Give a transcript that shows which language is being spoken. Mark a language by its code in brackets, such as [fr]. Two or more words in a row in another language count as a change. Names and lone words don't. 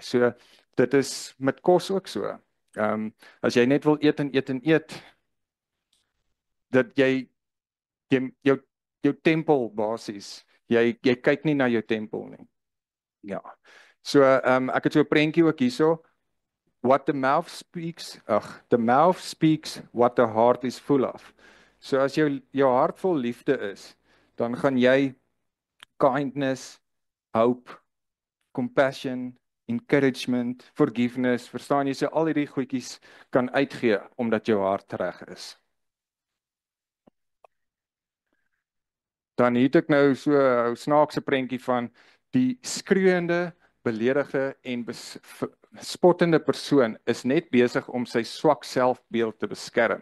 [af] So dit is met kos ook so. As jy net wil eet en eet en eet, dat jy jou tempel basies, jy kyk nie na jou tempel nie. Ja. So ek het so 'n prentjie ook hierso. [en] The mouth speaks what the heart is full of. [af] So as jou hart vol liefde is, dan gaan jy [en] kindness, hope, compassion, encouragement, forgiveness, [af] verstaan jy, so al hierdie goedjies kan uitgee omdat jou hart reg is. Dan het ek nou so 'n snaakse prentjie van die skreeuende, beledige en spottende persoon is net besig om sy swak selfbeeld te beskerm.